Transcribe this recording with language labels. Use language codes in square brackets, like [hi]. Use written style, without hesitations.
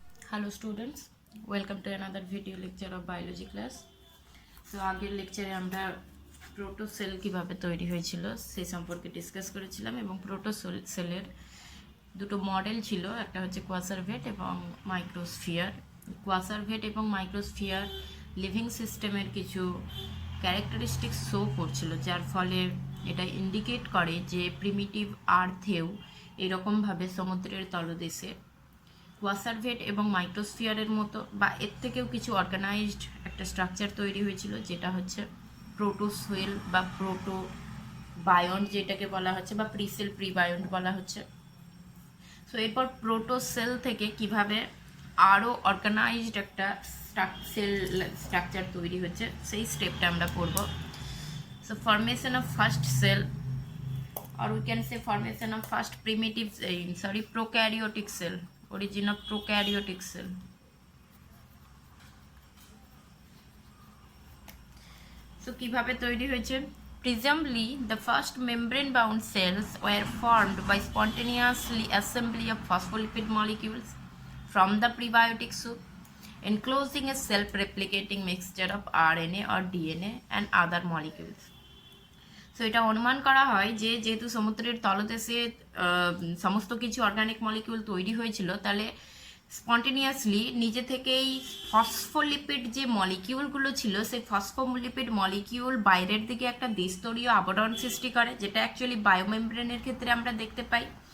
[en] Hello students, welcome to another video lecture of biology class. [bn] So আগের লেকচারে আমরা protocell কিভাবে তৈরি হয়েছিল সেই সম্পর্কে ডিসকাস করেছিলাম এবং প্রোটোসেলের দুটো মডেল ছিল, একটা হচ্ছে কোয়াসারভেট এবং মাইক্রোস্ফিয়ার। কোয়াসারভেট এবং মাইক্রোস্ফিয়ার লিভিং সিস্টেমের কিছু ক্যারেক্টারিস্টিক্স শো করছিল, যার ফলে এটা ইন্ডিকেট করে যে প্রিমিটিভ আর্থেও এরকমভাবে সমুদ্রের তলদেশে কোয়াসারভেট এবং মাইক্রোস্ফিয়ারের মতো বা এর থেকেও কিছু অর্গানাইজড একটা স্ট্রাকচার তৈরি হয়েছিল, যেটা হচ্ছে প্রোটোসোয়েল বা প্রোটোবায়ন্ট যেটাকে বলা হচ্ছে, বা প্রিসেল প্রিবায়ন্ট বলা হচ্ছে। সো এরপর প্রোটোসেল থেকে কিভাবে আরও অর্গানাইজড একটা সেল স্ট্রাকচার তৈরি হচ্ছে সেই স্টেপটা আমরা পড়ব। [en] So formation of first cell, or we can say formation of first primitive prokaryotic cell, origin of prokaryotic cell. [bn] So কিভাবে তৈরি হয়েছে? [en] Presumably the first membrane bound cells were formed by spontaneously assembly of phospholipid molecules from the prebiotic soup, enclosing a self-replicating mixture of RNA or DNA and other molecules. [bn] So এটা অনুমান করা হয় যে যেহেতু সমুদ্রের তলদেশে সমস্ত কিছু অর্গানিক মলিকিউল তৈরি হয়েছিল, তাহলে স্পন্টেনিয়াসলি নিজে থেকেই ফসফোলিপিড যে মলিকিউলগুলো ছিল সেই ফসফোলিপিড মলিকিউল বাইরের দিকে একটা দ্বিস্তরীয় আবরণ সৃষ্টি করে, যেটা অ্যাকচুয়ালি বায়োমেমব্রেনের ক্ষেত্রে আমরা দেখতে পাই।